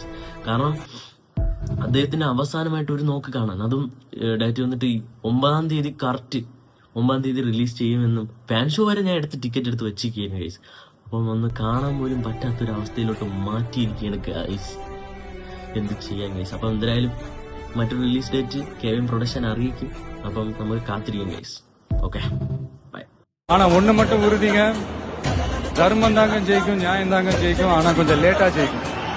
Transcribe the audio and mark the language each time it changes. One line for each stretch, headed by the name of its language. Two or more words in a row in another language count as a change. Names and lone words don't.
Malayalam: കാരണം അദ്ദേഹത്തിന് അവസാനമായിട്ട് ഒരു നോക്ക് കാണാൻ, അതും ഡേറ്റ് വന്നിട്ട് 9 തീയതി റിലീസ് ചെയ്യുമെന്നും
English: fan show
Malayalam: വരെ ഞാൻ ടിക്കറ്റ് എടുത്ത് വെച്ചിരിക്കുകയാണ് ഗൈസ്. അപ്പം ഒന്ന് കാണാൻ പോലും പറ്റാത്തൊരു അവസ്ഥയിലോട്ട് മാറ്റിയിരിക്കുകയാണ് ഗൈസ്. എന്ത് ചെയ്യാൻ ഗൈസ്. അപ്പം എന്തായാലും മറ്റൊരു
English: release date
Malayalam: കെവിൻ പ്രൊഡക്ഷൻ അറിയിക്കും. അപ്പം നമുക്ക് കാത്തിരിക്കും ഗൈസ്.
English: okay, bye.
Tamil: ஆனா ஒண்ணு மட்டும் உறுதிங்க, தர்மம் தாங்க ஜெயிக்கும், நியாயம் தாங்க ஜெயிக்கும். ஆனா கொஞ்சம் லேட்டா ஜெயிக்கும்.